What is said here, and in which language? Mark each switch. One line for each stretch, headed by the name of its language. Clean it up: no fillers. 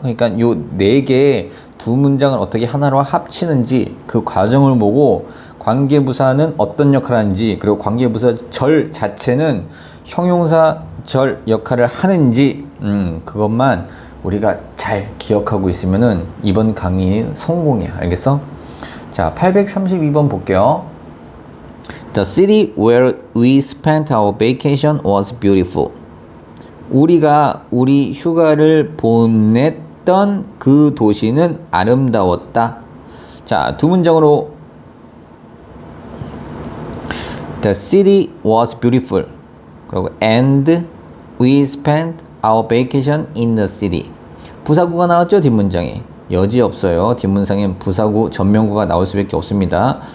Korean: 그러니까 요 4개 두 문장을 어떻게 하나로 합치는지 그 과정을 보고 관계부사는 어떤 역할을 하는지, 그리고 관계부사 절 자체는 형용사 절 역할을 하는지 그것만 우리가 잘 기억하고 있으면은 이번 강의는 성공이야. 알겠어? 자, 832번 볼게요.
English: The city where we spent our vacation was beautiful.
Korean: 우리가 우리 휴가를 보냈던 그 도시는 아름다웠다. 자, 두 문장으로
English: The city was beautiful.
Korean: 그리고
English: and we spent our vacation in the city.
Korean: 부사구가 나왔죠, 뒷문장에. 여지 없어요. 뒷문장엔 부사구, 전명구가 나올 수밖에 없습니다.